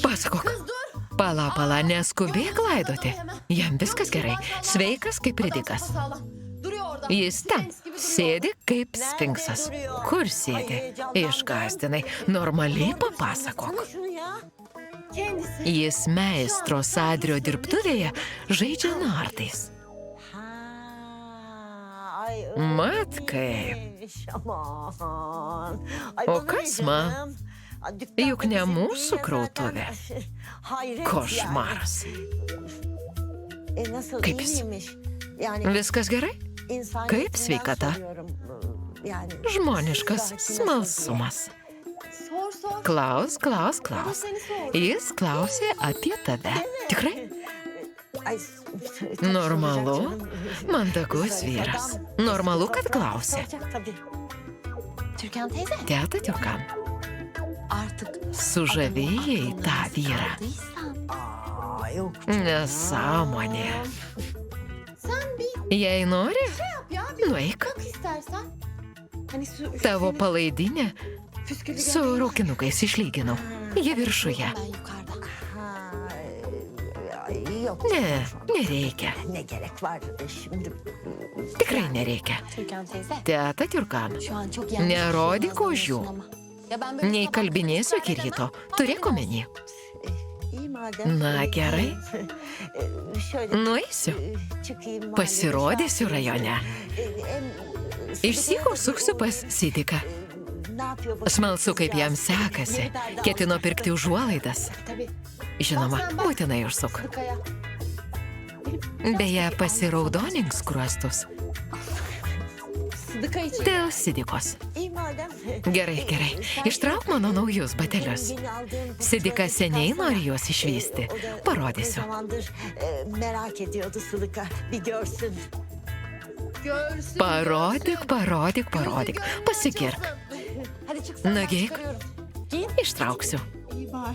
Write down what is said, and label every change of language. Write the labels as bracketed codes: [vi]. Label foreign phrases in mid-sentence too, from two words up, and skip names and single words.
[lt] Pasakok. Pala, neskubėk laidoti. Jam viskas gerai. Sveikas kaip ridikas. [tr] Sağlam. Duruyor orada. [lt] Jis ten [tr] Sphinx gibi duruyor. [lt] sėdi kaip sfinksas. Kur sėdi? Išgąstinai. Normaliai papasakok. [tr] Şunu ya. Kendisi. [lt] Jis meistro Sadrio dirbtuvėje žaidžia nartais. [tr] Ay, [lt] Mat kaip. [tr] Aman. Ay, [lt] O [tr] bana [lt] kas [tr] ne [lt] man? [tr] canım? Dükkan [lt] Juk ne [tr] bizim [lt] mūsų [tr] değil [lt] krautuvė. [tr] zaten. Hayret [lt] Košmaras. [tr] Yani. Nasıl [lt] Kaip [tr] iyi [lt] jis? [tr] miymiş? Yani [lt] Viskas gerai? [tr] insaniyetinden [lt] Kaip sveikata? [tr] soruyorum. Yani [lt] Žmoniškas [tr] sıhhatine [lt] smalsumas. [tr] Sor. [lt] Klaus. [tr] O seni sor. [lt] Jis klausė apie tave. Tikrai? [tr] soruyorum. Ay, [lt] Normalu. [tr] canım. [lt] Mandagus vyras. Normalu, kad klausė. [tr] Soracak tabii. Türkan teyze. [lt] Teta Tiurkan. [tr] Artık [lt] Sužavėjai tą vyrą. [tr] sorduysan. Aa, yok. [lt] Nesąmonė. [tr] Sen bir [lt] Jei nori, [tr] yap ya. Bir [lt] nueik. [tr] bak istersen. Hani su. [lt] Tavo palaidinė [tr] Püsküllü [lt] su raukinukais išlyginau. Ji viršuje. [tr] Ben yukarıda. Ha, ay, yok. [lt] Ne, nereikia. [tr] Ne gerek var şimdi? [lt] Tikrai nereikia. [tr] Türkan teyze. [lt] Teta Tiurkan. [tr] Şu an çok yanlış. [lt] Nerodyk [tr] bir şey [lt] ožių. [tr] anlıyorsun ama. Ya ben böyle [lt] Nei [tr] sabah [lt] kalbinėsiu iki [tr] karşılarına [lt] ryto. [tr] demem. [lt] Turėk omeny. [tr] İyi madem. [lt] Na, gerai. [tr] Şöyle [lt] Nueisiu. [tr] çıkayım. mahallede [lt] Pasirodysiu [tr] şu an. [lt] rajone. Išsyk užsuksiu pas Sidiką. [tr] Ne yapıyor bu? [lt] Smalsu, kaip jam sekasi. Ketino pirkti užuolaidas. [tr] Tabii. [lt] Žinoma, būtinai užsuk. [tr] Sıdıkaya. [lt] Beje, pasiraudonink skruostus. [tr] Sıdıka için. [lt] Dėl Sidikos. [tr] İyi madem. [lt] Gerai. Ištrauk mano naujus batelius. [tr] Yeni aldığım bu [lt] Sidika seniai nori juos išvysti. [tr] O da ne [lt] Parodysiu. [tr] zamandır merak ediyordu Sıdıka. Bir görsün. Görsün. [lt] Parodyk. Pasigirk. [tr] Hadi çıksana. ben [lt] Nagi. [tr] çıkarıyorum. [lt] Ištrauksiu. [tr] İyi bari.